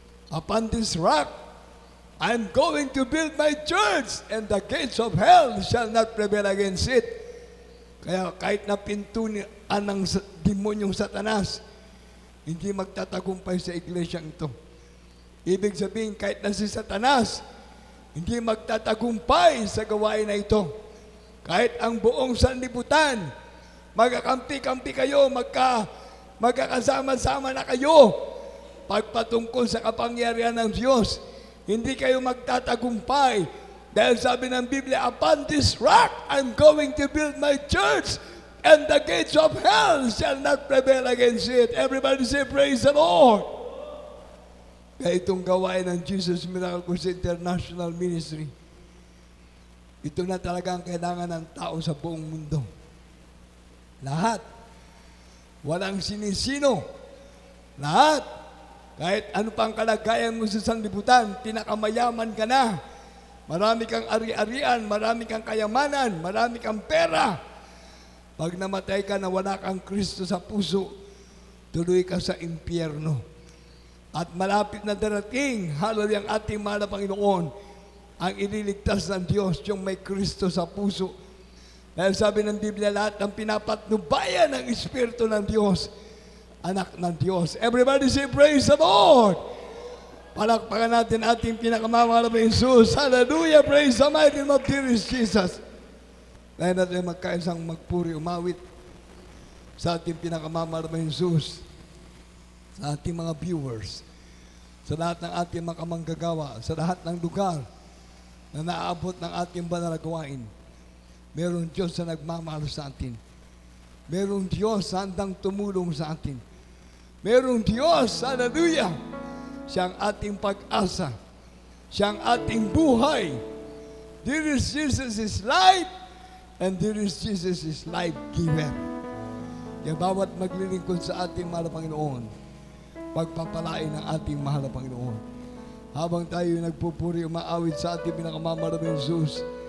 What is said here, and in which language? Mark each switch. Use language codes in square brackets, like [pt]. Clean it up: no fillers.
[en] Upon this rock, I'm going to build my church, and the gates of hell shall not prevail against it. [tl] Kaya kahit na pintuan ng demonyong Satanas, hindi magtatagumpay sa iglesyang ito. Ibig sabihin, kahit na si Satanas, hindi magtatagumpay sa gawain na ito. Kahit ang buong sanlibutan, magkakampi-kampi kayo, magkakasama-sama na kayo, pagpatungkol sa kapangyarihan ng Diyos, hindi kayo magtatagumpay. Dahil sabi ng Biblia, [en] upon this rock, I'm going to build my church, and the gates of hell shall not prevail against it. Everybody say, praise the Lord. [tl] Kaya itong gawain ng Jesus Miracle Crusade International Ministry, ito na talaga ang kailangan ng tao sa buong mundo. Lahat. Walang sinisino. Lahat. Kahit ano pang kalagayan mo sa sanlibutan, pinakamayaman ka na. Marami kang ari-arian, marami kang kayamanan, marami kang pera. Pag namatay ka na wala kang Kristo sa puso, tuloy ka sa impyerno. At malapit na darating, hallelujah, ang ating mahal na Panginoon, ang ililigtas ng Diyos, yung may Kristo sa puso. Dahil sabi ng Biblia, lahat ng pinapatnubayan ng Espiritu ng Diyos, anak ng Diyos. [en] Everybody say, praise the Lord! [tl] Palakpakan natin ating pinakamamahal na Jesus. Hallelujah! [en] Praise the mighty name of dearest Jesus. [tl] Dahil natin magkaisang magpuri, umawit sa ating pinakamamahal na Jesus, sa ating mga viewers, sa lahat ng ating makamanggagawa, sa lahat ng lugar na naaabot ng ating banal na gawain. Merong Diyos na nagmamahal sa atin. Merong Diyos na handang tumulong sa atin. Merong Diyos, hallelujah, siyang ating pag-asa, siyang ating buhay. [en] Dearest Jesus is life, and dearest Jesus is life giver. [tl] Kaya bawat maglilingkod sa ating mahal na Panginoon, pagpapalain ng ating mahal na Panginoon. Habang tayo nagpupuri, umaawit sa ating pinakamamahal na Jesus.